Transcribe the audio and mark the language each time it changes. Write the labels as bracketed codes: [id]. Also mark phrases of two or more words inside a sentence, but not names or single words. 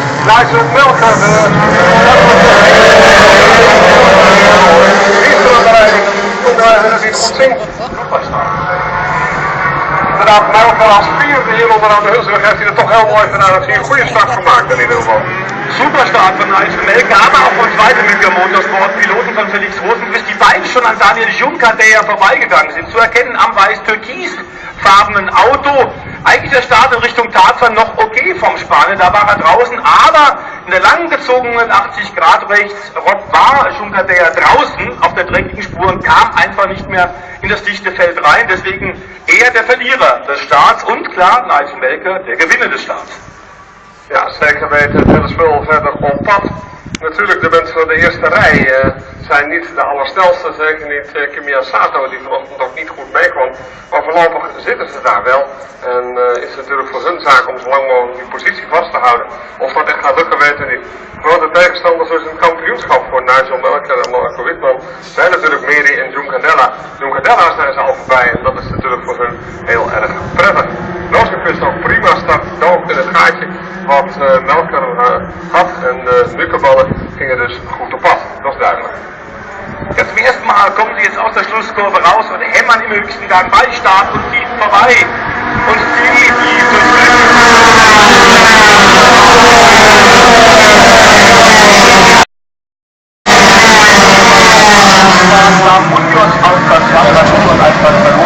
[nl] Nigel Melker, inderdaad, Melker als vierde hier onderaan de Hulsweg heeft hij er toch heel mooi gedaan. Dat hij een goede start gemaakt in ieder geval. [de] Super Start von Nigel Melker, aber auch von zweiten Münchner Motorsport, Piloten von Felix Rosenquist, die beiden schon an Daniel Juncker, der ja vorbeigegangen sind, zu erkennen am weiß-türkisfarbenen Auto. Eigentlich der Start in Richtung Tarzan noch okay vom Spanier, da war er draußen, aber in der langgezogenen 80 Grad rechts war Juncker der ja draußen auf der dreckigen Spur und kam einfach nicht mehr in das dichte Feld rein, deswegen eher der Verlierer des Starts und klar, Nigel Melker, der Gewinner des Starts. [nl] Ja, zeker weten, het hele spul verder op pad. Natuurlijk, de mensen van de eerste rij zijn niet de allersnelste, zeker niet Kimiya Sato, die vanochtend ook niet goed meekwam. Maar voorlopig zitten ze daar wel. En is het natuurlijk voor hun zaak om zo lang mogelijk die positie vast te houden. Of dat echt gaat lukken, weten we niet. Grote tegenstanders is een kampioenschap voor Nigel Melker en Marco Wittmann zijn natuurlijk Meri en Juncadella. Juncadella zijn ze al voorbij en dat is natuurlijk voor hun heel erg prettig. Rosenquist ook prima start, dook in het gaatje wat Melker had en de Mückeballen gingen dus goed op pad, dat is duidelijk. [de] Ja, zum ersten Mal kommen sie jetzt aus der Schlusskurve raus und hämmern im höchsten Gang bei Start und ziehen vorbei. Und sie, die Munoz aus der Flammenspur und Alfred verloren.